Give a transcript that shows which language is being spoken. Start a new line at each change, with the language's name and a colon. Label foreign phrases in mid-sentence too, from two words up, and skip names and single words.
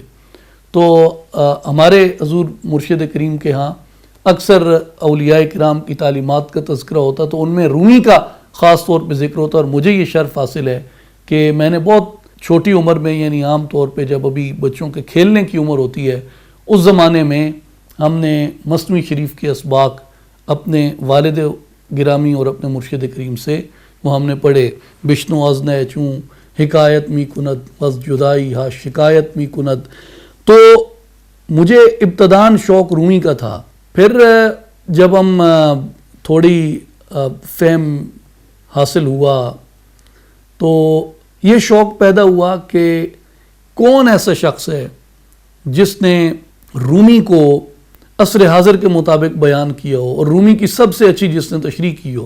Urdu: تو ہمارے حضور مرشد کریم کے ہاں اکثر اولیاء کرام کی تعلیمات کا تذکرہ ہوتا تو ان میں رومی کا خاص طور پہ ذکر ہوتا، اور مجھے یہ شرف حاصل ہے کہ میں نے بہت چھوٹی عمر میں، یعنی عام طور پہ جب ابھی بچوں کے کھیلنے کی عمر ہوتی ہے، اس زمانے میں ہم نے مثنوی شریف کے اسباق اپنے والد گرامی اور اپنے مرشد کریم سے وہ ہم نے پڑھے۔
Persian: بشنو از نہ چوں حکایت می کند بس جدائی ہا شکایت می کند۔
Urdu: تو مجھے ابتداً شوق رومی کا تھا، پھر جب ہم تھوڑی فہم حاصل ہوا تو یہ شوق پیدا ہوا کہ کون ایسا شخص ہے جس نے رومی کو عصر حاضر کے مطابق بیان کیا ہو، اور رومی کی سب سے اچھی جس نے تشریح کی ہو۔